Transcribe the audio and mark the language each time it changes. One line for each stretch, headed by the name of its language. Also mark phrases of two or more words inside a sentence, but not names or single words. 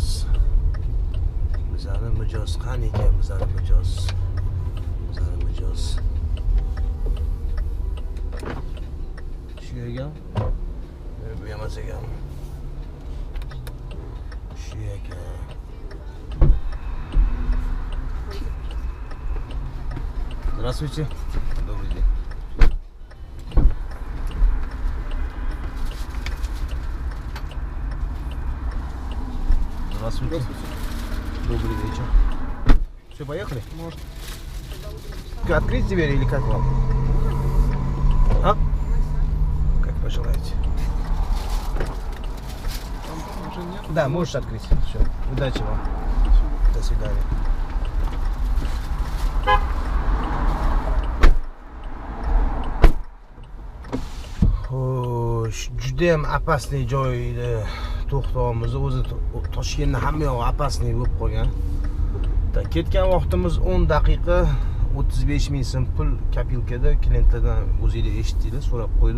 Uzbek: Bizani mijoz qani ekan, bizani mijoz. mijoz. Shu ekan. Bu emas ekan. Shu ekan.
Russian: Здравствуйте. Добрый день. Здравствуйте. Добрый вечер. Все, поехали? Может. Открыть дверь или как вам? А? Как пожелаете. Там уже нет. Да, можешь открыть. Все. Удачи вам. До свидания.
Uzbek: Xo'sh, juda ham opasniy joyda to'xtavimiz. O'zi Toshkentning hamma yog'i opasniy bo'lib qolgan. Ketgan vaqtimiz 10 daqiqa 35 ming so'm pul kopilkada klientlardan o'zinglar eshitdinglar, so'rab qo'ydim.